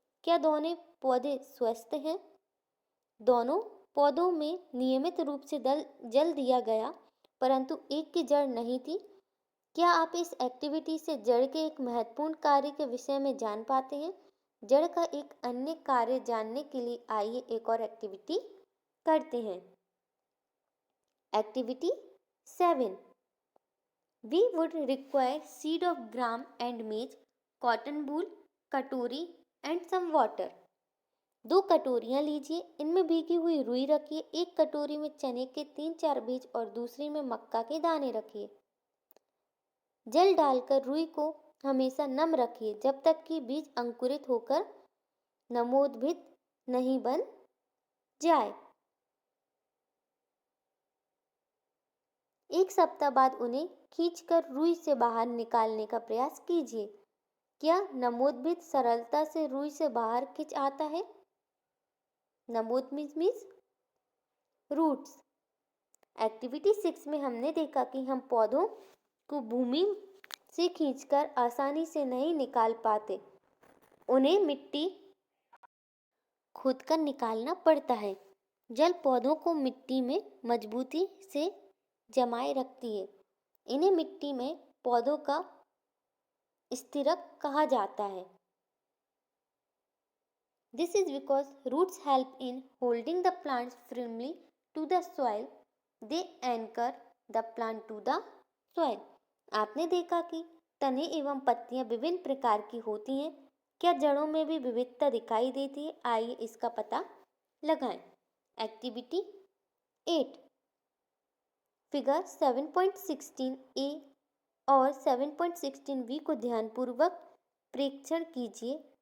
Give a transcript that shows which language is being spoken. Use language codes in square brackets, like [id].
[hi] क्या दोनों पौधे स्वस्थ हैं? दोनों पौधों में नियमित रूप से जल दिया गया, परंतु एक की जड़ नहीं थी. क्या आप इस एक्टिविटी से जड़ के एक महत्वपूर्ण कार्य के विषय में जान पाते हैं? जड़ का एक अन्य कार्य जानने के लिए आइए एक और एक्टिविटी करते हैं. Activity 7. [en] We would require seed of gram and maize, cotton wool, katori and some water. [hi] 2 कटोरियाँ लीजिए. इनमें भीगी हुई रुई रखिए. एक कटोरी में चने के 3-4 बीज और दूसरी में मक्का के दाने रखिए. जल डालकर रुई को हमेशा नम रखिए जब तक कि बीज अंकुरित होकर नवोद्भिद नहीं बन जाए. 1 सप्ताह बाद उन्हें खींचकर रुई से बाहर निकालने का प्रयास कीजिए. क्या नवोद्भिद सरलता से रुई से बाहर खिंच आता है? नवोद्भिद मीन्स रूट्स. एक्टिविटी 6 में हमने देखा कि हम पौधों को भूमि से खींचकर आसानी से नहीं निकाल पाते. उन्हें मिट्टी खोदकर निकालना पड़ता है. जल पौधों को मिट्टी में मजबूती से जमाए रखती है. इन्हें मिट्टी में पौधों का स्थिरक कहा जाता है. [en] This is because roots help in holding the plants firmly to the soil. They anchor the plant to the soil. [hi] आपने देखा कि तने एवं पत्तियां विभिन्न प्रकार की होती हैं. क्या जड़ों में भी विविधता दिखाई देती है? आइए इसका पता लगाएं. एक्टिविटी 8. फिगर 7.16a और 7.16b को ध्यानपूर्वक परीक्षण कीजिए.